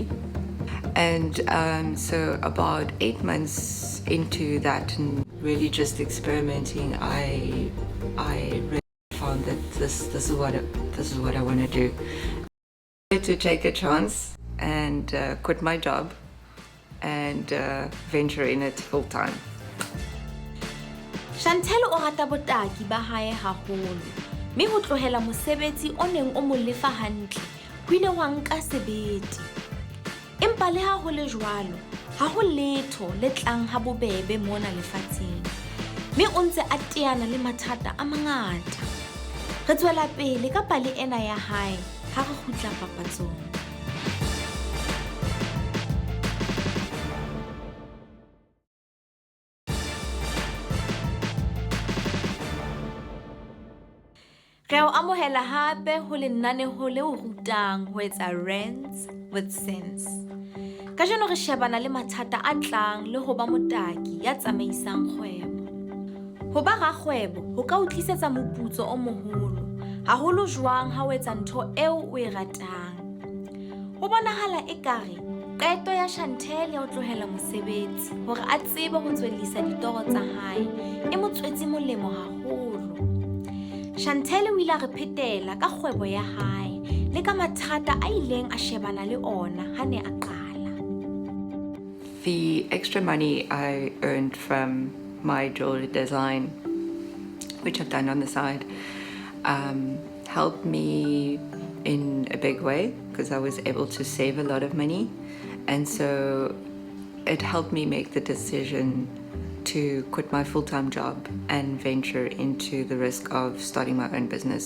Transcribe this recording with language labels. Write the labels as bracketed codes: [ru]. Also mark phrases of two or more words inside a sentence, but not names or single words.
[en] And so about 8 months into that and really just experimenting, I really found that this is what I want to do. To take a chance and quit my job and venture in it full time. [st] Chantel o rata botaki ba hae haholo, mme ho tlohela mosebetsi o neng o mo lefa hantle ho ile wa nka sebete. Empa le ha ho le jwalo, ha ho letho le tlang ha bobebe mona lefatsheng, mme o ntse a teana le mathata a mangata. Re tswela pele ka pale ena ya hae ha re kgutla papatsong. Re o amohela hape ho lenaneo leo rutang ho etsa Rands with sense. Kajeno re shebana le mathata a tlang le ho ba motaki ya tsamaisang kgwebo. Ho ba rakgwebo ho ka o tlisetsa moputso o moholo, haholo jwang ha o etsa ntho eo o e ratang. Ho bonahala ekare qeto ya Chantel ya ho tlohela mosebetsi hore a tsebe ho tswellisa ditoro tsa hae e mo tswetse molemo haholo. Chantel o ile a re phetela ka kgwebo ya hae le ka mathata a ileng a shebana le ona ha ne a qala. [en] The extra money I earned from my jewelry design, which I've done on the side, helped me in a big way because I was able to save a lot of money, and so it helped me make the decision to quit my full-time job and venture into the risk of starting my own business.